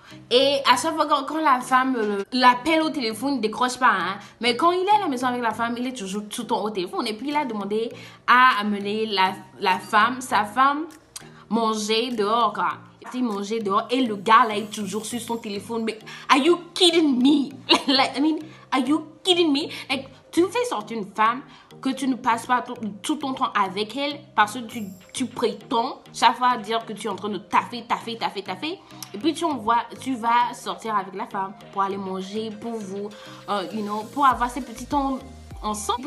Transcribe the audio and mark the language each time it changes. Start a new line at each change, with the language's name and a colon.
French: Et à chaque fois quand la femme l'appelle au téléphone, il ne décroche pas. Hein. Mais quand il est à la maison avec la femme, il est toujours tout le temps au téléphone. Et puis il a demandé à amener sa femme, manger dehors. Quoi. Il mangeait dehors et le gars là est toujours sur son téléphone.
English: Mais are you kidding me? Like, I mean, are you kidding me?
French: Like, tu fais sortir une femme que tu ne passes pas tout ton temps avec elle parce que tu prétends chaque fois dire que tu es en train de taffer. Et puis tu vas sortir avec la femme pour aller manger, pour vous, pour avoir ces petits temps ensemble.